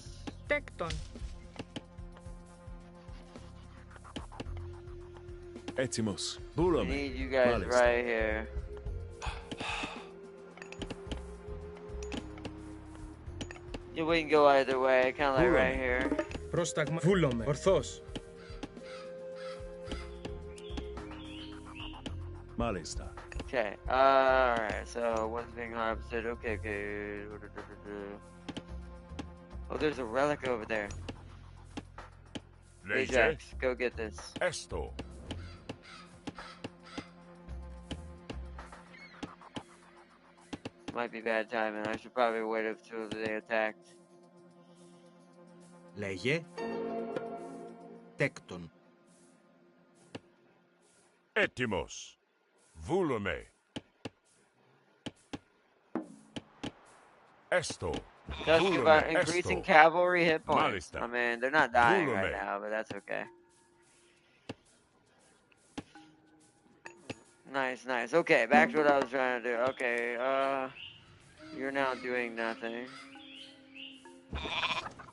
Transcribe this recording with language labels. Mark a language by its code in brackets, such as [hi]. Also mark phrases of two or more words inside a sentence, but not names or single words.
[el] Τέκτον. Etimos. [en] We [el] Vulome. [en] need you guys [el] Malis. [en] right here. Yeah, we can go either way, kind of like right here. [el] Πρόσταγμα. Βούλομαι. Ορθώς. Malista. [en] Okay, alright, so one's being harvested. Okay. Oh, there's a relic over there. [el] Lege. [en] Ajax, go get this. [el] Esto. [en] Might be bad timing. I should probably wait until they attacked. [el] Λέγε. Τέκτον. Έτοιμος. Βούλομαι. Esto. [en] Just about increasing cavalry hit points. [el] Malista. [en] I mean, they're not dying right [el] Vulume. [en] now, but that's okay. Nice. Okay, back to what I was trying to do. Okay, you're now doing nothing.